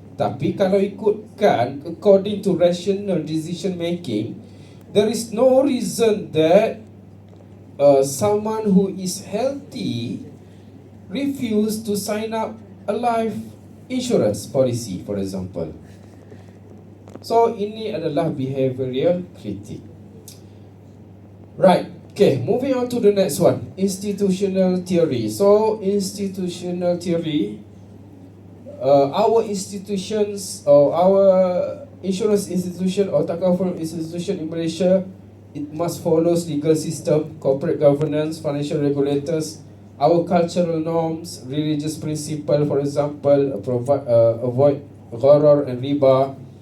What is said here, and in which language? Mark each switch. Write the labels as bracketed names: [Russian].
[Malay] Tapi kalau ikutkan [English] according to rational decision making, there is no reason that someone who is healthy refuse to sign up a life insurance policy, for example. So [Malay] ini adalah [English] behavioral critic. Right. Okay, moving on to the next one, institutional theory. So institutional theory, our institutions or our insurance institution or takaful institution in Malaysia, it must follow legal system, corporate governance, financial regulators, our cultural norms, religious principle, for example, avoid gharar and riba.